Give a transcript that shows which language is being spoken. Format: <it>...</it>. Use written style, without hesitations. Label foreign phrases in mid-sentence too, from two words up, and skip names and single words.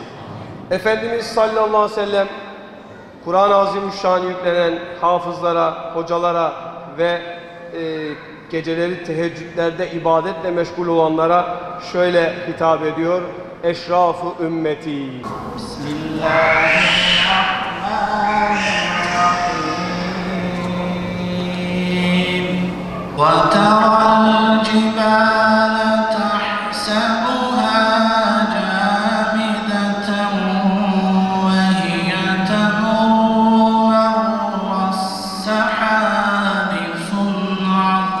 <tr>Efendimiz</tr> <ar>صَلَّى اللّٰهُ عَلَيْهِ وَسَلَّمَ</ar> <tr>Kur'an-ı Azimüşşan'ı yüklenen hafızlara, hocalara ve geceleri teheccüdlerde ibadetle meşgul olanlara şöyle hitap ediyor: Eşraf-ı ümmeti.</tr> <ar>بِسْمِ اللّٰهِ الرَّحْمٰنِ الرَّحِيمِ. وَتَرَى الْجِبَالَ تَحْسَبُهَا جَامِدَةً وَهِيَ تَمُرُّ مَرَّ السَّحَابِ صُنْعَ</ar>